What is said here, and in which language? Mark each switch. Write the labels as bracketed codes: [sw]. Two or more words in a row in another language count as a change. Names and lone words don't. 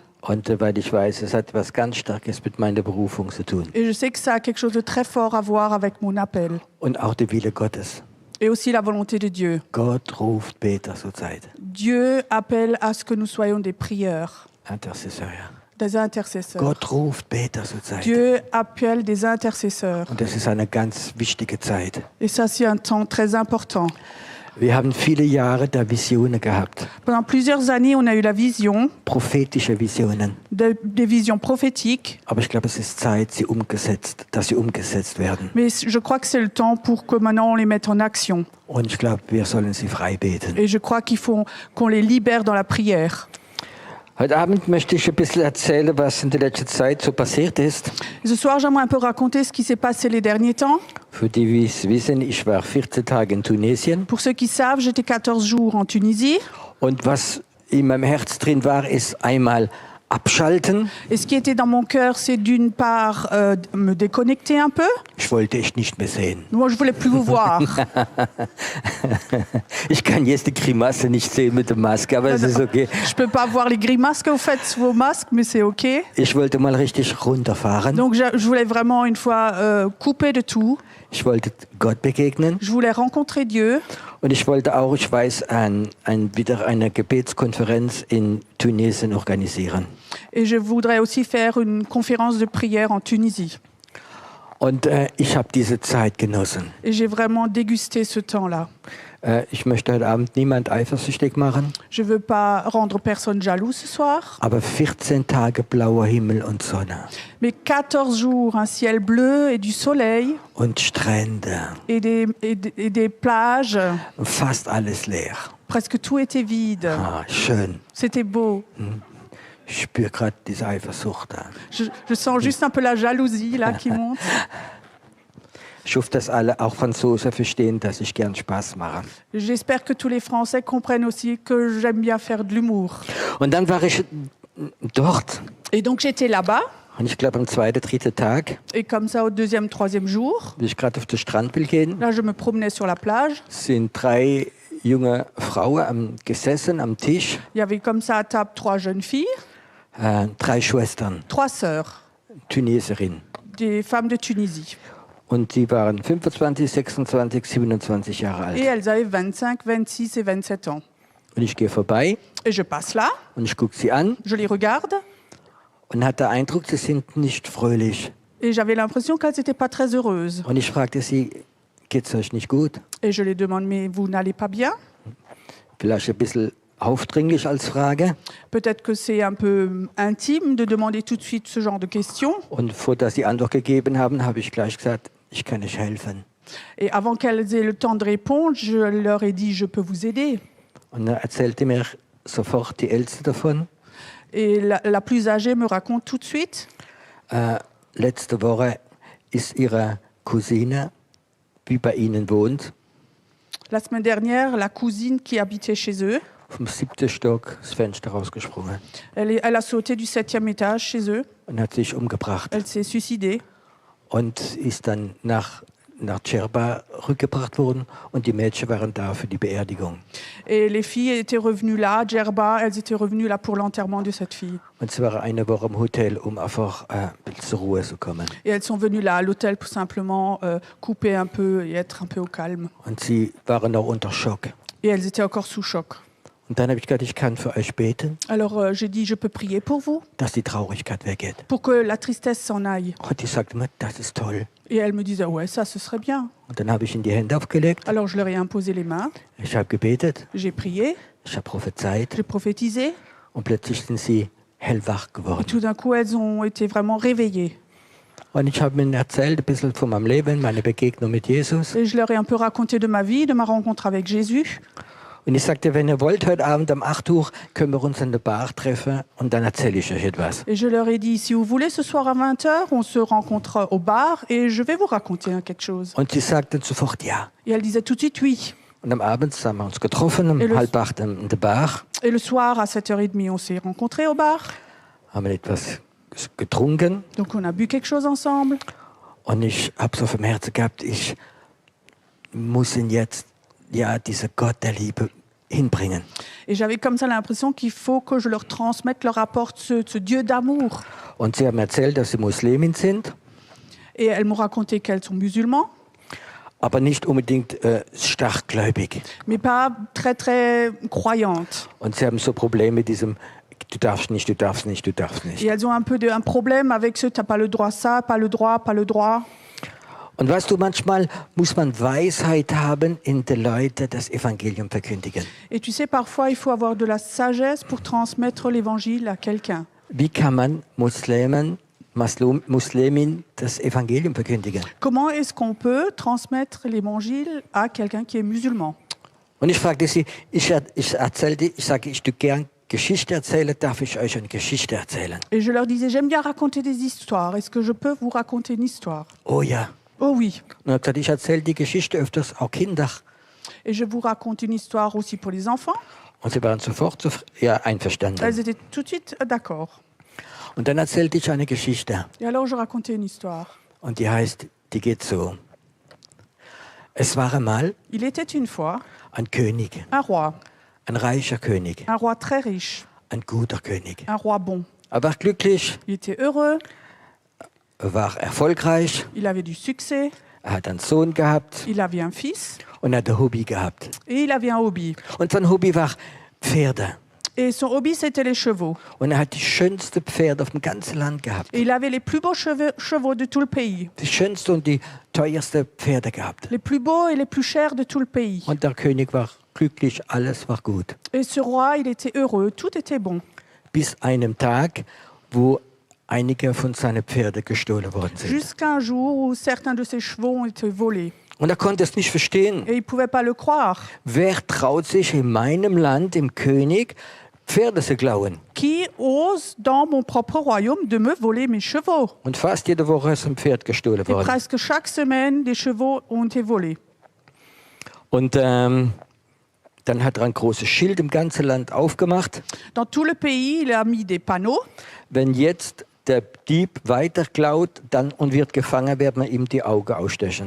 [de] Und weil ich weiß, es hat was ganz Starkes mit meiner Berufung zu tun. [fr] Et je sais que ça a quelque chose de très fort à voir avec mon appel. [de] Und auch der Wille Gottes. [fr] Et aussi la volonté de Dieu. [de] Gott ruft Beter zur Zeit. [fr] Dieu appelle à ce que nous soyons des prieurs, [de] Intercessor, ja. [fr] des intercesseurs. [de] Gott ruft Beter zur Zeit. [fr] Dieu appelle des intercesseurs. [de] Und das ist eine ganz wichtige Zeit. [fr] Et ça, c'est un temps très important. [de] Wir haben viele Jahre da Visionen gehabt, [fr] Pendant plusieurs années, on a eu la vision, [de] prophetische Visionen. [fr] des visions prophétiques. [de] Aber ich glaube, es ist Zeit, dass sie umgesetzt werden. [fr] Mais je crois que c'est le temps pour que maintenant on les mette en action. [de] Und ich glaube, wir sollen sie frei beten. [fr] Et je crois qu'il faut qu'on les libère dans la prière. [de] Heute Abend möchte ich ein bisschen erzählen, was in der letzten Zeit so passiert ist. [fr] Ce soir, j'aimerais un peu raconter ce qui s'est passé les derniers temps. [de] Für die, die es wissen, ich war 14 Tage in Tunesien. [fr] Pour ceux qui savent, j'étais 14 jours en Tunisie. [de] Und was in meinem Herz drin war, ist einmal abschalten. [fr] Et ce qui était dans mon cœur, c'est d'une part me déconnecter un peu. [de] Ich wollte echt nicht mehr sehen. [fr] Moi, je voulais plus vous voir. [de] Ich kann jetzt die Grimasse nicht sehen mit der Maske, aber es ist okay. [fr] Je peux pas voir les grimaces que vous faites sous vos masques, mais c'est OK. [de] Ich wollte mal richtig runterfahren. [fr] Donc, je voulais vraiment une fois couper de tout. [de] Ich wollte Gott begegnen. [fr] Je voulais rencontrer Dieu. [de] Und ich wollte auch, ich weiß, wieder eine Gebetskonferenz in Tunesien organisieren. [fr] Et je voudrais aussi faire une conférence de prière en Tunisie. [de] Und ich habe diese Zeit genossen. [fr] Et j'ai vraiment dégusté ce temps-là. [de] Ich möchte heute Abend niemand eifersüchtig machen, [fr] Je veux pas rendre personne jaloux ce soir. [de] aber 14 Tage blauer Himmel und Sonne [fr] Mais 14 jours, un ciel bleu et du soleil [de] und Strände, [fr] et des plages. [de] fast alles leer. [fr] Presque tout était vide. [de] Ah, schön. [fr] C'était beau. [de] Ich spüre gerade diese Eifersucht. [fr] Je sens juste un peu la jalousie là qui monte. [de] Ich hoffe, dass alle, auch Franzosen, verstehen, dass ich gern Spaß mache. [fr] J'espère que tous les Français comprennent aussi que j'aime bien faire de l'humour. [de] Und dann war ich dort. [fr] Et donc j'étais là-bas. [de] Und ich glaube, am zweiten, dritten Tag, [fr] Et comme ça, au deuxième, troisième jour, [de] wie ich gerade auf den Strand will gehen, [fr] là, je me promenais sur la plage. [de] sind 3 junge Frauen gesessen am Tisch. [fr] Il y avait comme ça à table 3 jeunes filles, [de] 3 Schwestern, [fr] 3 sœurs, [de] Tunesierinnen. [fr] des femmes de Tunisie. [de] Und sie waren 25, 26, 27 Jahre [fr] Et [de] alt. [fr] elles avaient 25, 26 et 27 ans. [de] Und ich gehe vorbei [fr] Et je passe là, [de] und ich gucke sie an [fr] je les regarde, [de] und hatte den Eindruck, sie sind nicht fröhlich. [fr] et j'avais l'impression qu'elles n'étaient pas très heureuses. [de] Und ich fragte sie, geht's euch nicht gut? [fr] Et je les demande, mais vous n'allez pas bien? [de] Vielleicht ein bisschen aufdringlich als Frage. [fr] Peut-être que c'est un peu intime de demander tout de suite ce genre de questions. [de] Und bevor dass sie Antwort gegeben haben, habe ich gleich gesagt, ich kann euch helfen. [fr] Et avant qu'elles aient le temps de répondre, je leur ai dit, je peux vous aider. [de] Und dann erzählte mir sofort die Älteste davon. [fr] Et la plus âgée me raconte tout de suite. [de] Letzte Woche ist ihre Cousine, die bei ihnen wohnt, [fr] La semaine dernière, la cousine qui habitait chez eux, [de] vom 7. Stock das Fenster rausgesprungen [fr] elle a sauté du 7e étage chez eux. [de] und hat sich umgebracht. [fr] Elle s'est suicidée. [de] Und ist dann nach Djerba rückgebracht worden und die Mädchen waren da für die Beerdigung. [fr] Et les filles étaient revenues là, Djerba, elles étaient revenues là pour l'enterrement de cette fille. [de] Und sie waren eine Woche im Hotel, um einfach ein bisschen zur Ruhe zu kommen. [fr] Et elles sont venues là à l'hôtel pour simplement couper un peu et être un peu au calme. [de] Und sie waren noch unter Schock. [fr] Et elles étaient encore sous choc. [de] Und dann habe ich gesagt, ich kann für euch beten, [fr] Alors j'ai dit, je peux prier pour vous, [de] dass die Traurigkeit weggeht. [fr] pour que la tristesse s'en aille. [de] Und die sagte mir, das ist toll. [fr] Et elle me disait, ouais, ça, ce serait bien. [de] Und dann habe ich ihnen die Hände aufgelegt, [fr] Alors je leur ai imposé les mains, [de] ich habe gebetet, [fr] j'ai prié, [de] ich habe prophezeit [fr] j'ai prophétisé. [de] und plötzlich sind sie hellwach [fr] Et [de] geworden. [fr] tout d'un coup, elles ont été vraiment réveillées. [de] Und ich habe ihnen erzählt, ein bisschen von meinem Leben, meine Begegnung mit Jesus. [fr] Et je leur ai un peu raconté de ma vie, de ma rencontre avec Jésus. [de] Und ich sagte, wenn ihr wollt, heute Abend um 8 Uhr können wir uns in der Bar treffen und dann erzähle ich euch etwas. [fr] Et je leur ai dit, si vous voulez, ce soir à 20h, on se rencontre au bar et je vais vous raconter quelque chose. [de] Und sie sagten sofort ja. [fr] Et elle disait tout de suite oui. [de] Und am Abend haben wir uns getroffen, um [fr] Et le- [de] 7:30 in der Bar, [fr] Et le soir, à 7h30, on s'est rencontrés au bar. [de] haben etwas getrunken [fr] Donc on a bu quelque chose ensemble. [de] und ich habe so auf dem Herzen gehabt, ich muss ihn jetzt, ja, dieser Gott der Liebe hinbringen. [fr] Et j'avais comme ça l'impression qu'il faut que je leur transmette, leur apporte ce Dieu d'amour. [de] Und sie haben erzählt, dass sie Muslimin sind, [fr] Et elles m'ont raconté qu'elles sont musulmans, [de] aber nicht unbedingt starkgläubig. [fr] mais pas très, très croyantes. [de] Und sie haben so Probleme mit diesem, du darfst nicht, du darfst nicht, du darfst nicht. [fr] Et elles ont un peu un problème avec ce, t'as pas le droit ça, pas le droit, pas le droit. [de] Und weißt du, manchmal muss man Weisheit haben, in den Leuten das Evangelium verkündigen. [fr] Et tu sais, parfois, il faut avoir de la sagesse pour transmettre l'évangile à quelqu'un. [de] Wie kann man Muslimin das Evangelium verkündigen? [fr] Comment est-ce qu'on peut transmettre l'évangile à quelqu'un qui est musulman? [de] Und ich fragte sie, ich sage, ich tue gern Geschichte erzählen, darf ich euch eine Geschichte erzählen? [fr] Et je leur disais, j'aime bien raconter des histoires. Est-ce que je peux vous raconter une histoire? [de] Oh ja. [fr] Oh oui. [de] Und er hat gesagt, ich erzähle die Geschichte öfters auch Kindern. [fr] Et je vous raconte une histoire aussi pour les enfants. [de] Und sie waren sofort einverstanden. [fr] Elles étaient tout de suite d'accord. [de] Und dann erzählte ich eine Geschichte. [fr] Et alors, je racontais une histoire. [de] Und die geht so. Es war einmal [fr] Il était une fois [de] ein König, [fr] un roi [de] reicher König, [fr] très riche, [de] ein guter König. [fr] un roi bon. [de] Er war glücklich, [fr] Il était heureux, [de] war erfolgreich, [fr] il avait du succès, [de] hat einen Sohn gehabt [fr] il avait un fils [de] und hat ein Hobby gehabt. [fr] et il avait un hobby. [de] Und sein Hobby war Pferde. [fr] Et son hobby, c'était les chevaux. [de] Und hat die schönsten Pferde auf dem ganzen Land gehabt. [fr] Et il avait les plus beaux chevaux de tout le pays. [de] Die schönsten und die teuersten Pferde gehabt. [fr] Les plus beaux et les plus chers de tout le pays. [de] Und der König war glücklich, alles war gut. [fr] Et ce roi, il était heureux, tout était bon. [de] Bis einem Tag, wo einige von seinen Pferden gestohlen worden sind. [fr] Jusqu'à un jour où certains de ses chevaux ont été volés. [de] Und er konnte es nicht verstehen. [fr] Et il ne pouvait pas le croire. [de] Wer traut sich in meinem Land, im König, Pferde zu klauen? [fr] Qui ose, dans mon propre royaume, de me voler mes chevaux? [de] Und fast jede Woche ist ein Pferd gestohlen [fr] Et [de] worden. [fr] presque chaque semaine, des chevaux ont été volés. [de] Und dann hat er ein großes Schild im ganzen Land aufgemacht. [fr] Dans tout le pays, il a mis des panneaux. [de] Wenn jetzt der Dieb weiter klaut und wird gefangen, wird man ihm die Augen ausstechen.